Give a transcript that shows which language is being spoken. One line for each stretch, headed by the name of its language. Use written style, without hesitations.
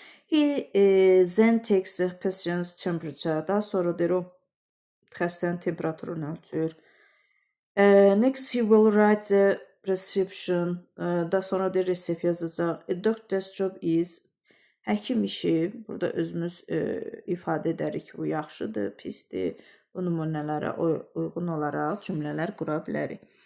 English: He then takes the patient's temperature.
Azerbaijani: Daha sonra deyir o xəstənin temperaturunu ölçür.
English: Next he will write the prescription.
Azerbaijani: Daha sonra deyir resept yazacaq.
English: A doctor's job is.
Azerbaijani: Həkim işi. Burada özümüz ifadə edərik. Bu yaxşıdır, pisdir. Bu nümunələrə uyğun olaraq cümlələr qura bilərik.